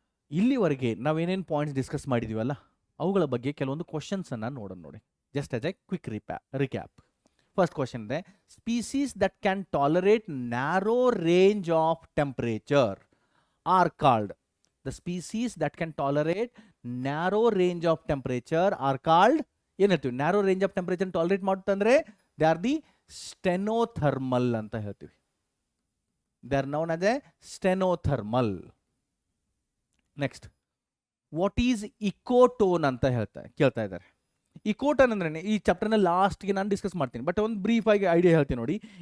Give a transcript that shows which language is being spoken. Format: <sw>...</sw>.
<kn>ಇಲ್ಲಿವರೆಗೆ ನಾವೇನೇನು points discuss ಮಾಡಿದೀವಲ್ಲ, ಅವುಗಳ ಬಗ್ಗೆ ಕೆಲವೊಂದು ಕ್ವಶನ್ಸ್ ಅನ್ನ ನೋಡೋಣ ನೋಡಿ.</kn> <en>Just as a quick recap. First question ಇದೆ, species that can tolerate narrow range of temperature are called. The species that can tolerate narrow range of temperature are called,</en> <kn>ಏನು ಹೇಳ್ತೀವಿ? Narrow range of temperature tolerate ಮಾಡುತ್ತಂದ್ರೆ they are the stenothermal ಅಂತ ಹೇಳ್ತೀವಿ.</kn> <en>They are known as a stenothermal. Next, what is ecotone</en> <kn>ಅಂತ ಕೇಳ್ತಾ ಇದ್ದಾರೆ. Ecotone ಅಂದ್ರೆ ಈ ಚಾಪ್ಟರ್ನ ಲಾಸ್ಟ್ಗೆ ನಾನು ಡಿಸ್ಕಸ್ ಮಾಡ್ತೀನಿ, ಬಟ್ ಒಂದು ಬ್ರೀಫ್ ಆಗಿ ಐಡಿಯಾ ಹೇಳ್ತೀನಿ ನೋಡಿ.</kn>